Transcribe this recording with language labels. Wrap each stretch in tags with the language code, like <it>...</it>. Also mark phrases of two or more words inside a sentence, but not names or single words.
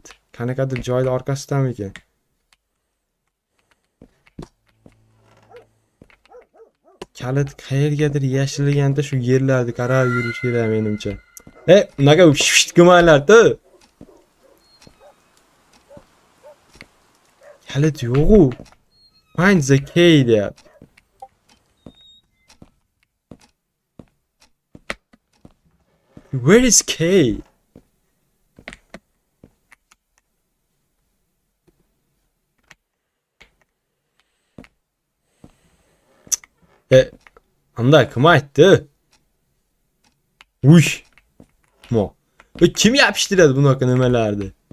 <uz>Qanaqadir joyda orqasidami ekan? Kalit qayergadir yashilganda shu yerlarda qarab yurish kerak menimcha. Unaqa qilmanglar-da. Kalit yo'q-ku.</uz> <en>Find the key deyapti. Where is key?</en> <uz>Anda kim aytdi? Uy. Mo. Kim yapishtiradi bunaqa nimalarni?</uz>